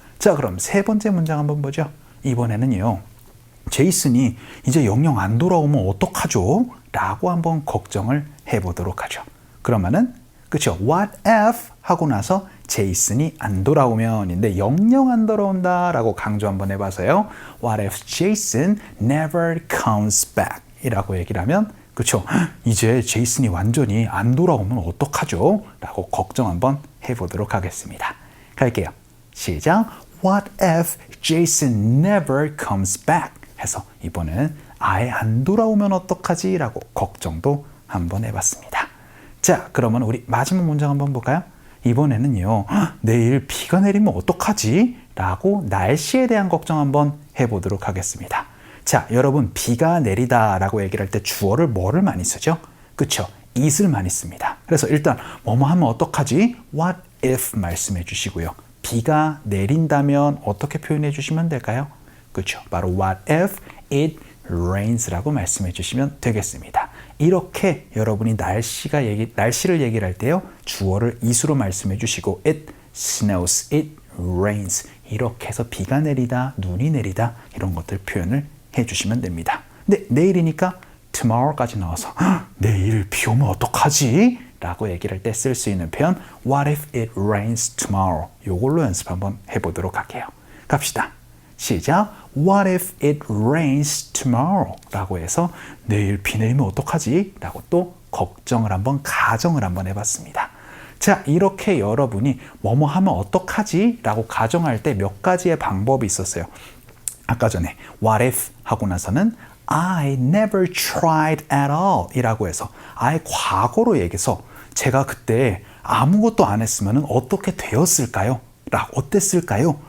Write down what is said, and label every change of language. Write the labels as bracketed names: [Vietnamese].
[Korean] 자, 그럼 세 번째 문장 한번 보죠. 이번에는요. 제이슨이 이제 영영 안 돌아오면 어떡하죠? 라고 한번 걱정을 해보도록 하죠. 그러면은 그렇죠. What if 하고 나서 제이슨이 안 돌아오면인데 영영 안 돌아온다 라고 강조 한번 해봐서요. [English] What if Jason never comes back? [Korean] 이라고 얘기를 하면 그렇죠. 이제 제이슨이 완전히 안 돌아오면 어떡하죠? 라고 걱정 한번 해보도록 하겠습니다. 갈게요. 시작. [English] What if Jason never comes back? [Korean] 해서 이번에는 아예 안 돌아오면 어떡하지? 라고 걱정도 한번 해봤습니다. 자, 그러면 우리 마지막 문장 한번 볼까요? 이번에는요. 내일 비가 내리면 어떡하지? 라고 날씨에 대한 걱정 한번 해보도록 하겠습니다. 자, 여러분 비가 내리다 라고 얘기를 할 때 주어를 뭐를 많이 쓰죠? 그쵸? it을 많이 씁니다. 그래서 일단 뭐뭐 하면 어떡하지? What if 말씀해 주시고요. 비가 내린다면 어떻게 표현해 주시면 될까요? 그렇죠. 바로 what if it rains 라고 말씀해 주시면 되겠습니다. 이렇게 여러분이 날씨를 얘기를 할 때요. 주어를 it으로 말씀해 주시고 it snows, it rains 이렇게 해서 비가 내리다, 눈이 내리다 이런 것들 표현을 해주시면 됩니다. 근데 내일이니까 tomorrow까지 넣어서 내일 비 오면 어떡하지? 라고 얘기를 할 때 쓸 수 있는 표현 What if it rains tomorrow? 이걸로 연습 한번 해보도록 할게요. 갑시다. 시작. [English] What if it rains tomorrow? [Korean] 라고 해서 내일 비 내리면 어떡하지? 라고 또 걱정을 한번 가정을 한번 해봤습니다. 자, 이렇게 여러분이 뭐뭐 하면 어떡하지? 라고 가정할 때 몇 가지의 방법이 있었어요. 아까 전에 what if 하고 나서는 I never tried at all 이라고 해서 아예 과거로 얘기해서 제가 그때 아무것도 안 했으면 어떻게 되었을까요? 어땠을까요?